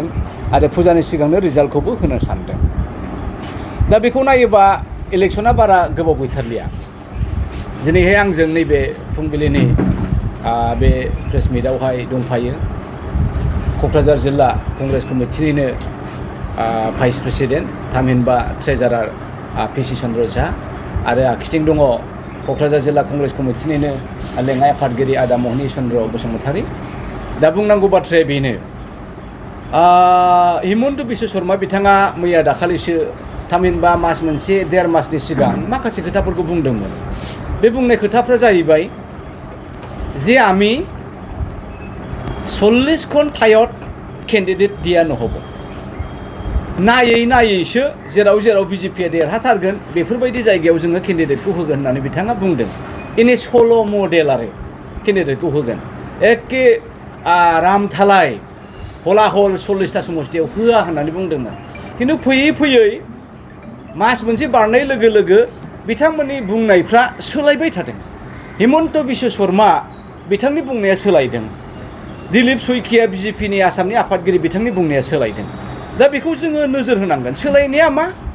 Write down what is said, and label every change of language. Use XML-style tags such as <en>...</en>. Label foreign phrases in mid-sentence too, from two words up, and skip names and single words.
<brx>आरो फुजानि सिगांनो रिजाल्टखौबो होनो सानदों दा बेखौ नायोबा इलेक्शना बारा गोबाव गैथारलिया दिनैहाय आंजों नैबे फुंबिलिनि बे प्रेस मिटआवहाय दंफायो क'क्राझार जिल्ला कंग्रेस कमिटिनिनो</brx> <en>vice president</en> <brx>थामहिनबा ट्रेजारार PC चन्द्र झा आरो आखिथिं दङ क'क्राझार जिल्ला कंग्रेस कमिटिनिनो लेङाइ आफादगिरि आदा महनि चन्द्र बसुमतारी दा बुंनांगौ बाथ्राया बेनो हिमन्त बिश्व शर्मा बिथाङा मैया दाखालिसो थामहिनबा मास मोनसे देर मासनि सिगां माखासे खोथाफोरखौ बुंदोंमोन बे बुंनाय खोथाफ्रा जाहैबाय जे आमी</brx> <as>40খন ঠাইত</as> <brx>केन्डिडेट दिया নহ'ব नायै नायैसो जेराव जेराव BJPया देरहाथारगोन बेफोरबायदि जायगायाव जोङो केन्डिडेटखौ होगोन होननानै बिथाङा बुंदों इनि सल' मडेल आरो केन्डिडेटखौ होगोन एखे रामथालाय हलाहल 40टा समष्टियाव होआ होननानै बुंदोंमोन खिन्थु फैयै फैयै मास मोनसे बारनाय लोगो लोगो बिथांमोननि बुंनायफ्रा सोलायबाय थादों हिमन्त बिश्व शर्मा बिथांनि बुंनाया सोलायदों दिलीप शइकिया BJPनि आसामनि आफादगिरि बिथांनि बुंनाया सोलायदों दा बेखौ जोङो नोजोर होनांगोन सोलायनाया मा</brx>